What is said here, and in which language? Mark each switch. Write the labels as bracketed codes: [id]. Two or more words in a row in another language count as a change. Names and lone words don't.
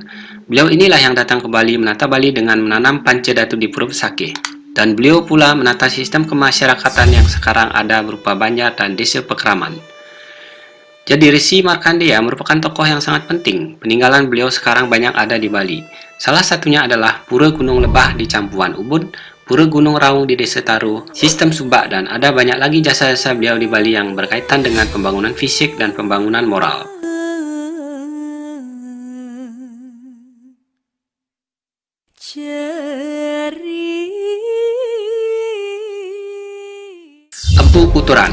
[id] Beliau inilah yang datang ke Bali menata Bali dengan menanam Pancadatu di Pura Besakih. Dan beliau pula menata sistem kemasyarakatan yang sekarang ada berupa banjar dan desa pekraman. Jadi Resi Markandeya merupakan tokoh yang sangat penting. Peninggalan beliau sekarang banyak ada di Bali. Salah satunya adalah Pura Gunung Lebah di Campuan Ubud, Pura Gunung Raung di Desa Taru, sistem subak, dan ada banyak lagi jasa-jasa beliau di Bali yang berkaitan dengan pembangunan fisik dan pembangunan moral. Empu Kuturan.